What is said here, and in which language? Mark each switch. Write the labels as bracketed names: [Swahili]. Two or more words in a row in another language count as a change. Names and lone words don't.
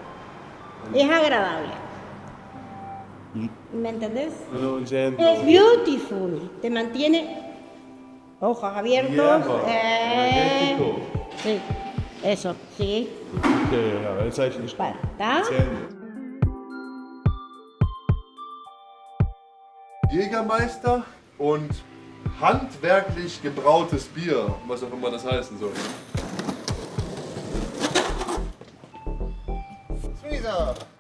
[Spanish] ¿Me entendés? Es beautiful, te mantiene ojos abiertos. Sí, eso, sí. ¿Está? [German] Jägermeister und handwerklich gebrautes Bier, was auch immer das heißen soll. Sweezer!